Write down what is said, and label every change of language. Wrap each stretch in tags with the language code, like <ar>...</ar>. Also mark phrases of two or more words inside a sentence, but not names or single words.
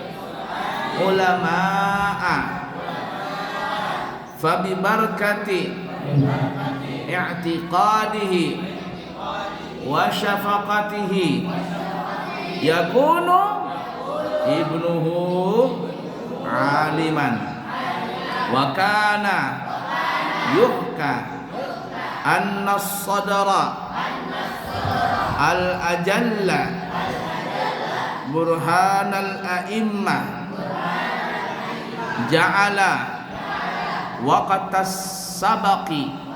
<ar>علماء فببركة اعتقاده وشفقته يكون ابنه عالما وكان يحكى أن الصدر الأجل برهان الأئمة جعل وقت السبق</ar>